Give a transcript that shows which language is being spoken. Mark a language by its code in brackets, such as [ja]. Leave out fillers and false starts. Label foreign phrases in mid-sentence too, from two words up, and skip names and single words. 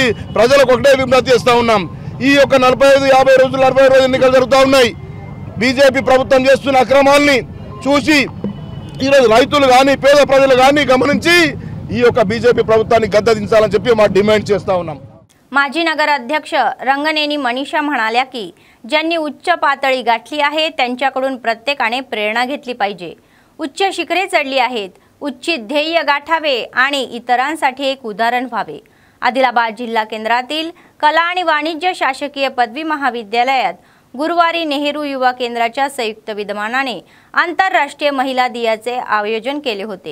[te] ప్రజలకు ఒకటే విజ్ఞప్తి చేస్తా ఉన్నాం। ఈ యొక్క 45-50 రోజులు 40 రోజులు ఎన్నికలు జరుగుతూ ఉన్నాయి। బీజేపీ ప్రభుత్వం చేస్తున్న అక్రమాలని చూసి ఈరోజు రైతులు కానీ పేద ప్రజలు కానీ గమనించి ఈ యొక్క బీజేపీ ప్రభుత్వాన్ని గద్దెదించాలని చెప్పి మా डिमांड చేస్తా ఉన్నాం। [mr] माजी नगर अध्यक्ष रंगनेनी मनीषा म्हणाल्या की ज्यांनी उच्च पातळी गाठली आहे त्यांच्याकडून प्रत्येकाने प्रेरणा घेतली पाहिजे। उच्च शिखरे चढली आहेत, उच्चित ध्येय गाठावे आणि इतरांसाठी एक उदाहरण व्हावे। आदिलाबाद जिल्हा केंद्रातील कला आणि वाणिज्य शासकीय पदवी महाविद्यालयात गुरुवारी नेहरू युवा केंद्राच्या संयुक्त विद्यमानाने आंतरराष्ट्रीय महिला दिनाचे आयोजन केले होते।